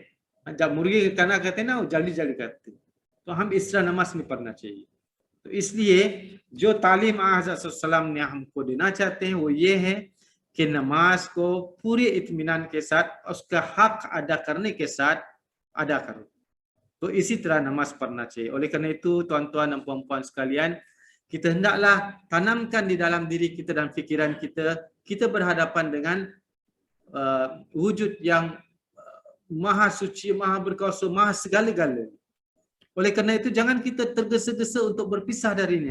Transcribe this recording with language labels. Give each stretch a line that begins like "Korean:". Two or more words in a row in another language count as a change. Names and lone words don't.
Hindi: जब मुर्गी खाना खाते हैं ना, वो जल्दी करते हैं, तो हम इस तरह नमाज नहीं पढ़ना चाहिए। तो इसलिए जो तालीम हज़रत
Arabic: صلى الله عليه وسلم
Hindi: ने हमको देना चाहते हैं वो ये है कि नमाज को पूरे इत्मीनान के साथ उसका हक अदा करने के साथ अदा करो। तो इसी तरह नमाज पढ़ना चाहिए.
Malay: Oleh kerana itu tuan-tuan dan puan-puan sekalian, kita hendaklah tanamkan di dalam diri kita dan fikiran kita, kita berhadapan dengan wujud yang maha suci, maha berkuasa, maha segala-gala. Oleh kerana itu jangan kita tergesa-gesa untuk berpisah darinya.